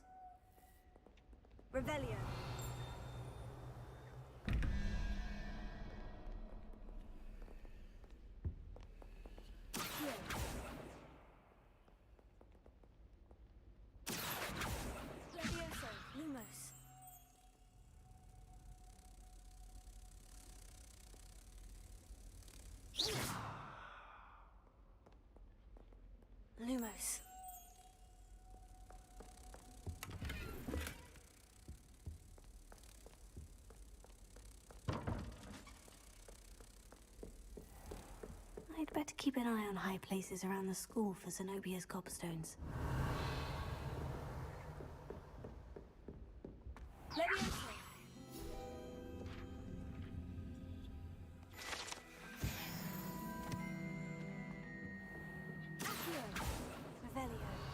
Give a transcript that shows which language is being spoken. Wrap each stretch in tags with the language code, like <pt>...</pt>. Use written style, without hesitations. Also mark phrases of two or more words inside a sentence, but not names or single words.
<en>Revelio. Levioso. Lumos. Lumos. I'd better keep an eye on high places around the school for Zenobia's gobstones. Levioso. Revelio.</en>